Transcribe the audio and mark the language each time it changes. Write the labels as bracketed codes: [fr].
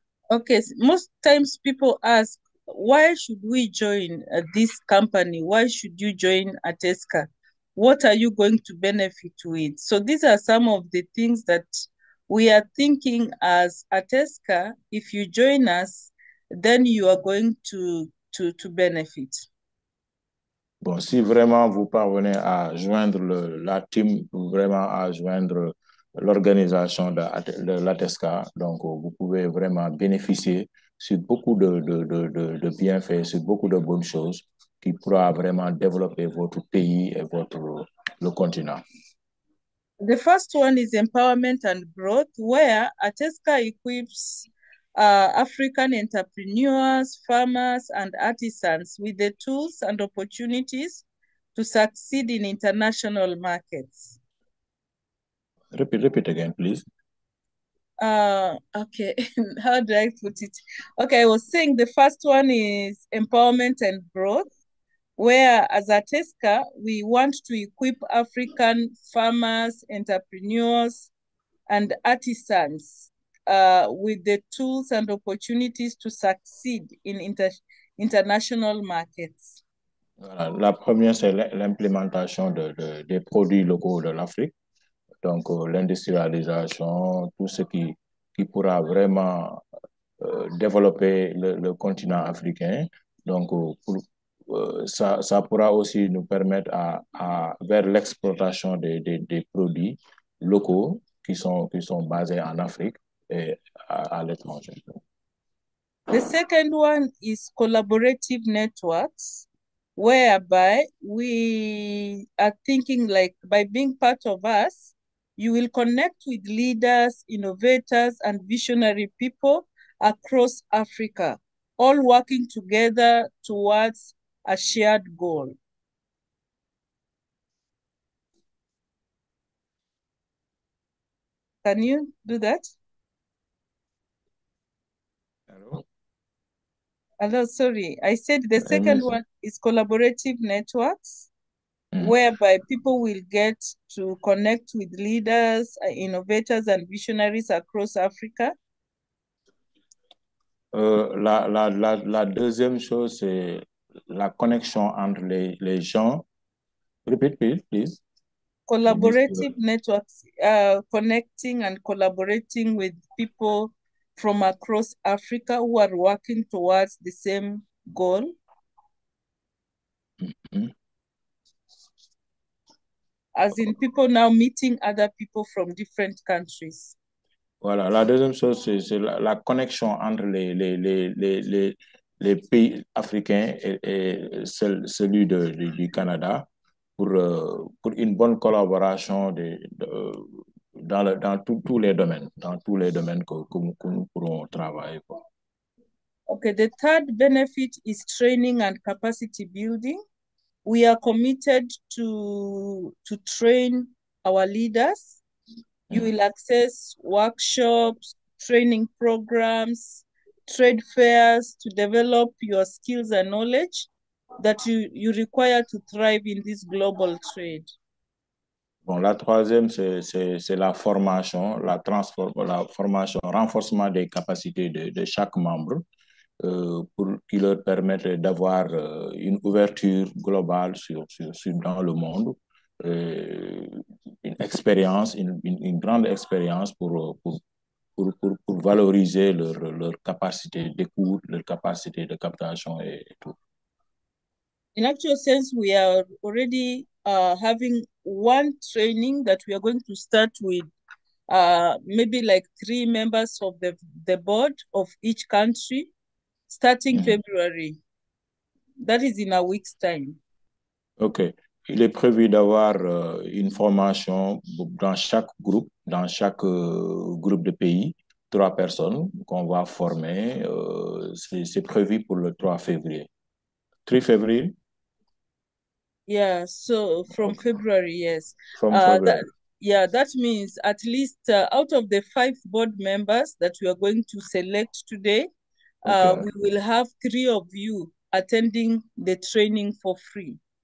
[en] Okay, most times people ask, why should we join this company? Why should you join ATESCA? What are you going to benefit with? So these are some of the things that we are thinking as ATESCA. If you join us, then you are going to benefit. [fr] Bon, si vraiment vous parvenez à joindre la team, vraiment à joindre l'organisation de l'ATESCA, donc vous pouvez vraiment bénéficier sur beaucoup de bienfaits, sur beaucoup de bonnes choses qui pourra vraiment développer votre pays et le continent. [en] The first one is empowerment and growth, where ATESCA equips African entrepreneurs, farmers, and artisans with the tools and opportunities to succeed in international markets. Repeat again, please. Okay, how do I put it? Okay, I was saying the first one is empowerment and growth, where as ATESCA, we want to equip African farmers, entrepreneurs, and artisans with the tools and opportunities to succeed in international markets. [fr] Voilà. La première, c'est l'implémentation des produits locaux de l'Afrique. Donc, l'industrialisation, tout ce qui pourra vraiment développer le continent africain. Donc, ça pourra aussi nous permettre vers l'exploitation des produits locaux qui sont basés en Afrique et à l'étranger. [en] The second one is collaborative networks, whereby we are thinking like by being part of us, you will connect with leaders, innovators, and visionary people across Africa, all working together towards a shared goal. Can you do that? Hello? Hello, sorry. I said the second one is collaborative networks, whereby people will get to connect with leaders, innovators, and visionaries across Africa. [fr] La deuxième chose, c'est la connexion entre les gens. [en] Repeat, please. Collaborative networks, connecting and collaborating with people from across Africa who are working towards the same goal. As in people now meeting other people from different countries. [fr] Voilà, la deuxième chose, c'est la connexion entre les pays africains et celui du Canada pour une bonne collaboration dans tous les domaines, que nous pourrons travailler. Quoi. [en] Okay, the third benefit is training and capacity building. We are committed to train our leaders. You will access workshops, training programs, trade fairs to develop your skills and knowledge that you require to thrive in this global trade. [fr] Bon, la troisième, c'est la formation, la formation, renforcement des capacités de chaque membre pour qui leur permette d'avoir une ouverture globale dans le monde, une expérience, une grande expérience pour valoriser leur capacité d'écoute, leur capacité de captation et tout. [en] In actual sense, we are already having one training that we are going to start with maybe like 3 members of the board of each country starting February. That is in a week's time. OK. [fr] Il est prévu d'avoir une formation dans chaque groupe de pays, 3 personnes qu'on va former. C'est prévu pour le 3 février. 3 février? [en] Yeah, so from February, yes. From February. That means at least out of the 5 board members that we are going to select today, we will have 3 of you attending the training for free.